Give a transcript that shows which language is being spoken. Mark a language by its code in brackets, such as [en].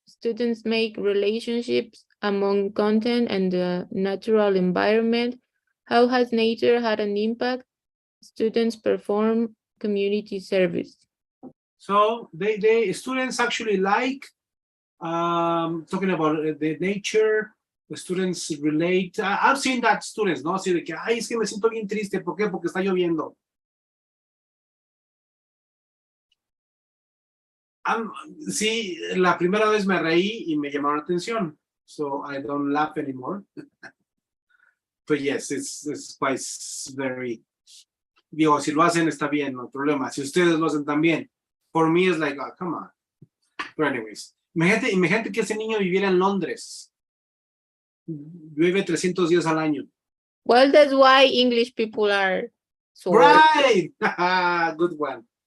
[en] Students make relationships among content and the natural environment. How has nature had an impact? Students perform community service. So the students actually like talking about the nature. The students relate. I've seen that students, ¿no? [es] Así de que, ay, es que me siento bien triste. ¿Por qué? Porque está lloviendo. Sí, la primera vez me reí y me llamaron la atención. [en] So I don't laugh anymore. But yes, it's quite very. [es] Digo, si lo hacen está bien, no hay problema. Si ustedes lo hacen también. [en] For me it's like, oh, come on. [es] But anyways, imagínate que ese niño viviera en Londres. Llueve 300 días al año. [en] Well, that's why English people are so Right! Good one.